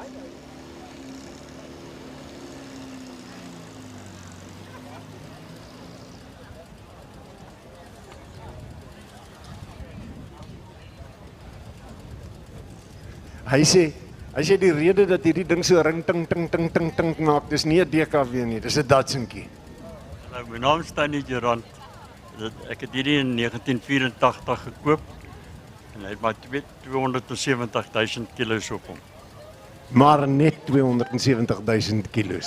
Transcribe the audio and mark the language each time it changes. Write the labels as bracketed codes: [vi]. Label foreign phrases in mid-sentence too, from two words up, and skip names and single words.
[af] Hy sê die rede dat hierdie ding so ring ting ting ting ting ting maak, dis nie 'n DKW nie, dis 'n Datsuntjie. Nou, my naam is Tannie Gerant. Ek het hierdie in 1984 gekoop en hy het maar 270 000 kilos op hom. Maar net 270 000 kilos.